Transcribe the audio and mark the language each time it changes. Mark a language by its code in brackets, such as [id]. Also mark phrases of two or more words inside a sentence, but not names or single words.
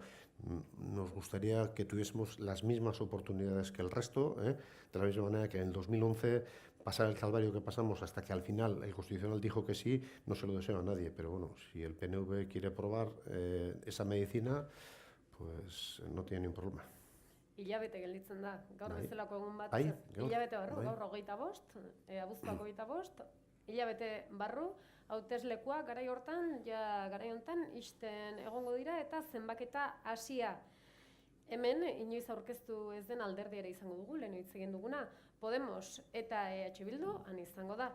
[es] Nos gustaría que tuviésemos las mismas oportunidades que el resto, de la misma manera que en el 2011 pasar el calvario que pasamos hasta que al final el Constitucional dijo que sí, no se lo deseo a nadie, pero bueno, si el PNV quiere probar esa medicina, pues no tiene ningún problema. [eu] Hilabete gelditzen da, gaur bezalako egun bat, hilabete barru, gaur 25, abuztuak 25, hilabete barru, hauteslekua garai hortan, garai hontan ixten egongo dira eta zenbaketa hasia. Hemen, inoiz aurkeztu ez den alderdiera izango dugu, lehen hitz egin duguna, Podemos eta EH Bildu, han izango da.